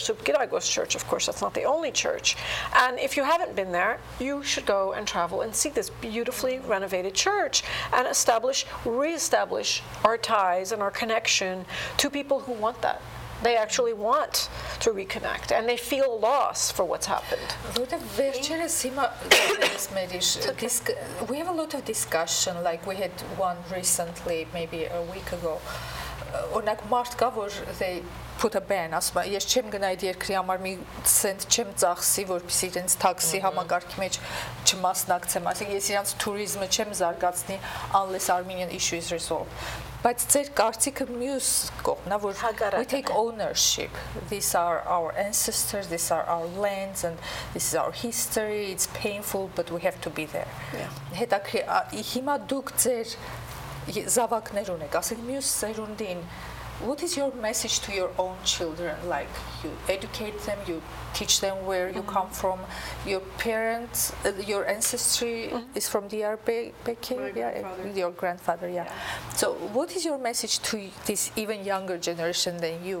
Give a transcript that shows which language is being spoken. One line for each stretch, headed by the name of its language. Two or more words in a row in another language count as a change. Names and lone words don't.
English: Sup Giragos Church, of course, that's not the only church. And if you haven't been there, you should go and travel and see this beautifully renovated church and reestablish our ties and our connection to people who want that. They actually want to reconnect, and they feel loss for what's happened. We have a lot of discussion, like we had one recently, maybe a week ago.
Armenian: Օրինակ մարդ կա, որ
English: they put a ban,
Armenian: ասում եմ, ես չեմ գնա այդ երկրի համար մի ցենտ չեմ ծախսի, որպեսզի իրենց տաքսի համակարգի մեջ չմասնակցեմ, ասենք ես իրենց туриզմը չեմ զարգացնի
English: unless Armenian issue is resolved.
Armenian: Բայց ձեր կարծիքը մյուս կողմն է, որ
English: we take ownership. These are our ancestors, these are our lands, and this is our history. It's painful, but we have to be there.
Armenian: Հետաքրքիր, հիմա դուք ձեր զավակներ ունեք, ասենք մյուս սերունդին,
English: what is your message to your own children? Like, you educate them, you teach them where you come from. Your parents, your ancestry is from Diyarbakir, your grandfather, So what is your message to this even younger generation than you?